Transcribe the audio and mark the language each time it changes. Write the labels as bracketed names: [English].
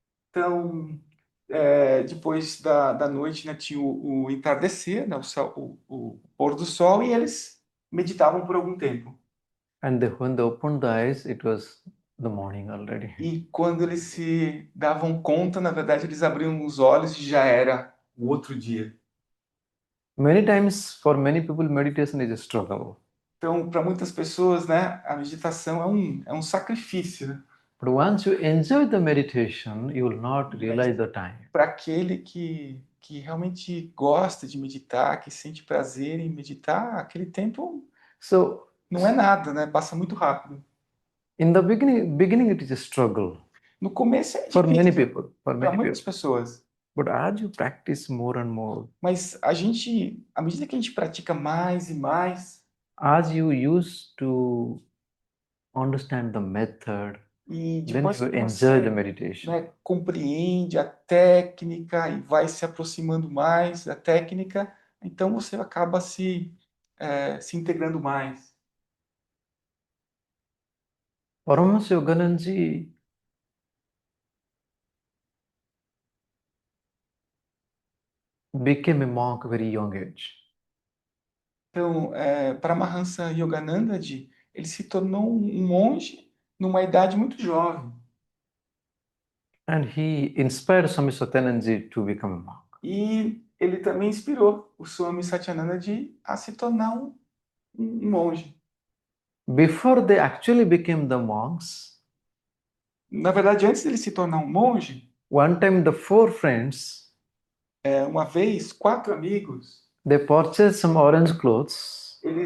[Portuguese] Então, depois da noite, né, tinha o entardecer, né, o pôr do sol, e eles meditavam por algum tempo. [English] And when they opened the eyes, it was the morning already. [Portuguese] E quando eles se davam conta, na verdade, eles abriam os olhos e já era o outro dia. [English] Many times, for many people, meditation is a struggle. [Portuguese] Então, para muitas pessoas, né, a meditação é um sacrifício, né? [English] But once you enjoy the meditation, you will not realize the time. [Portuguese] Para aquele que realmente gosta de meditar, que sente prazer em meditar, aquele tempo [English] So, [Portuguese] não é nada, né? Passa muito rápido. [English] in the beginning it is a struggle [Portuguese] No começo é [English] for many [Portuguese] difícil [English] people, for [Portuguese] para [English] many [Portuguese] muitas [English] people. [Portuguese] pessoas, [English] But as you practice more and more, [Portuguese] mas à medida que a gente pratica mais e mais, [English] as you used to understand the method, [Portuguese] e [English] then [Portuguese] depois [English] you [Portuguese] que [English] enjoy the [Portuguese] você, [English] meditation. [Portuguese] né, compreende a técnica e vai se aproximando mais da técnica, então você acaba se integrando mais. [English] Paramahansa Yogananji became a monk at a very young age. [Portuguese] Então, Paramahansa Yogananda, ele se tornou um monge numa idade muito jovem. [English] And he inspired Swami Satyanandaji to become a monk. [Portuguese] E ele também inspirou o Swami Satyananda a se tornar um monge. [English] Before they actually became the monks, [Portuguese] Na verdade, antes dele se tornar um monge, [English] one time the four friends, [Portuguese] uma vez, 4 amigos, [English] they purchased some orange clothes